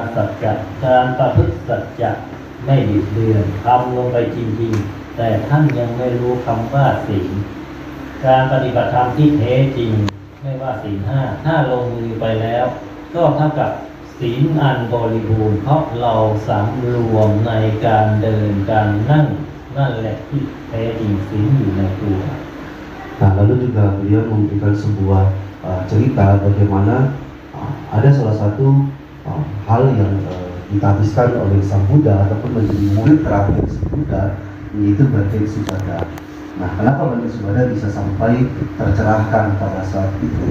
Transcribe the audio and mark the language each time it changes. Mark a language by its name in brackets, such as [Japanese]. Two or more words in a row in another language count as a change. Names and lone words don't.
[Thai] สัจจะการประพฤติสัจจะไม่บิดเบือนทำลงไปจริงๆแต่ท่านยังไม่รู้คำว่าศีลการปฏิบัติธรรมที่แท้จริงไม่ว่าศีลห้าถ้าลงมือไปแล้วก็เท่ากับศีลอันบริบูรณ์เพราะเราสำรวมในการเดินการนั่งนั่นแหละที่แท้จริงศีลอยู่ในตัว [Indonesian] Nah, lalu juga beliau memberikan sebuah cerita bagaimana ada salah satu hal yang ditahbiskan oleh Sang Buddha ataupun menjadi murid terakhir Sang Buddha, yaitu Bante Subhadda. Nah, kenapa Bante Subhadda bisa sampai tercerahkan pada saat itu?